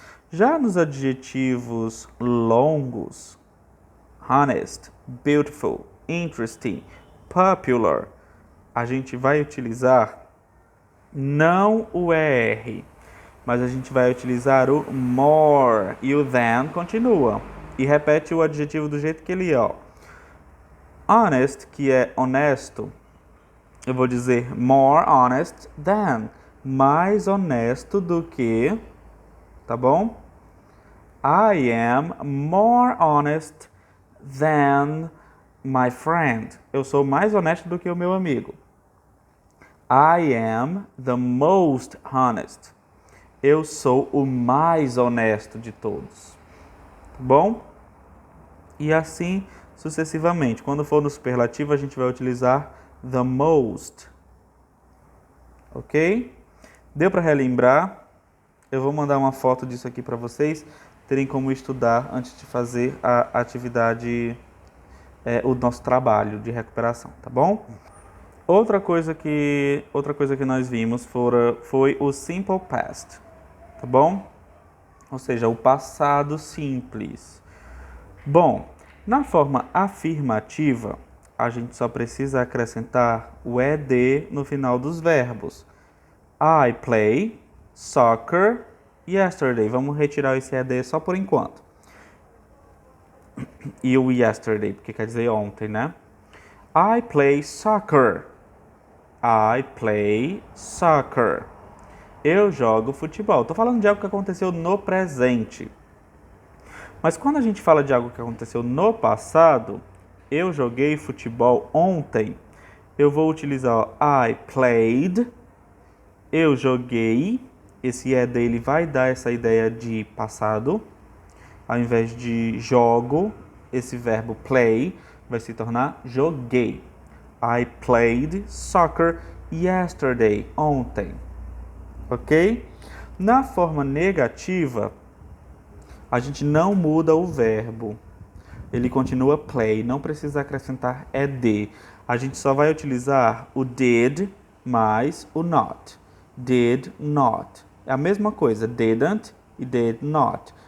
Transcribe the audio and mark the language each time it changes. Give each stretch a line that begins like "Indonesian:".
Portuguese: Já nos adjetivos longos, honest, beautiful, interesting, popular, a gente vai utilizar não o ER, mas a gente vai utilizar o more e o than continua. E repete o adjetivo do jeito que ele é, ó. Honest, que é honesto, eu vou dizer more honest than, mais honesto do que, tá bom?
English: I am more honest than my friend.
Portuguese: Eu sou mais honesto do que o meu amigo.
English: I am the most honest.
Portuguese: Eu sou o mais honesto de todos. Tá bom? E assim sucessivamente. Quando for no superlativo, a gente vai utilizar the most. Ok? Deu para relembrar? Eu vou mandar uma foto disso aqui para vocês terem como estudar antes de fazer a atividade, o nosso trabalho de recuperação, tá bom? Outra coisa que nós vimos foi o simple past, tá bom? Ou seja, o passado simples. Bom, na forma afirmativa, a gente só precisa acrescentar o ed no final dos verbos.
English: I play soccer yesterday.
Portuguese: Vamos retirar esse ed só por enquanto. E o yesterday, porque quer dizer ontem, né?
English: I play soccer. I play soccer.
Portuguese: Eu jogo futebol. Estou falando de algo que aconteceu no presente. Mas quando a gente fala de algo que aconteceu no passado, eu joguei futebol ontem, eu vou utilizar I played, eu joguei, esse ed ele vai dar essa ideia de passado, ao invés de jogo, esse verbo play vai se tornar joguei.
English: I played soccer yesterday, ontem. Ok?
Portuguese: Na forma negativa, a gente não muda o verbo. Ele continua play, não precisa acrescentar ed. A gente só vai utilizar o did mais o not.
English: Did not.
Portuguese: É a mesma coisa, didn't e did not.